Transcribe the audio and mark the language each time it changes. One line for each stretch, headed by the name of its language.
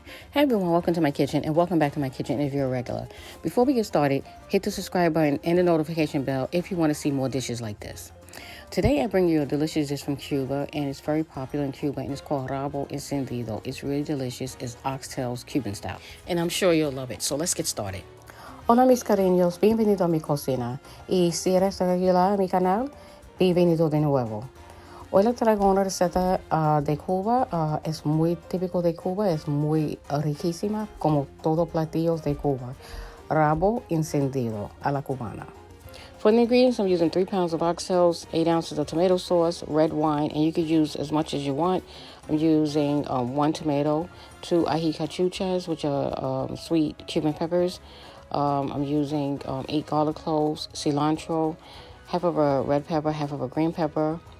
English: Hey everyone, welcome to my kitchen and welcome back to my kitchen if you're a regular. Before we get started, hit the subscribe button and the notification bell if you want to see more dishes like this. Today I bring you a delicious dish from Cuba, and it's very popular in Cuba, and it's called Rabo Encendido. It's really delicious. It's Oxtails Cuban style, and I'm sure you'll love it. So let's get started.
Spanish: Hola mis cariños, bienvenido a mi cocina. Y si eres regular a mi canal, bienvenido de nuevo. Hoy les traigo una receta de Cuba. Es muy típico de Cuba, es muy riquísima, como todos platillos de Cuba. Rabo encendido a la cubana.
English: For the ingredients, I'm using 3 pounds of oxtails, 8 ounces of tomato sauce, red wine, and you could use as much as you want. I'm using 1 tomato, 2 ají cachuchas, which are sweet Cuban peppers. I'm using 8 garlic cloves, cilantro, half of a red pepper, half of a green pepper.